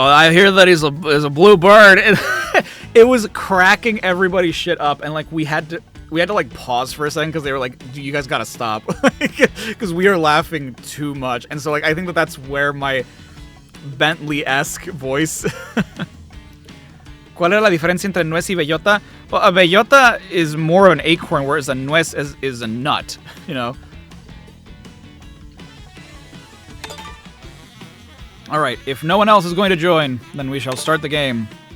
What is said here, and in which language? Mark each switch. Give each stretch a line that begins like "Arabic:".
English: I hear that he's a blue bird. And it was cracking everybody's shit up, and like we had to like pause for a second because they were like, you guys gotta stop, because we are laughing too much. And so like I think that's where my Bentley-esque voice.
Spanish: ¿Cuál es la diferencia entre nuez y bellota?
English: Well, a bellota is more of an acorn, whereas a nuez is a nut, you know? Alright, if no one else is going to join, then we shall start the game.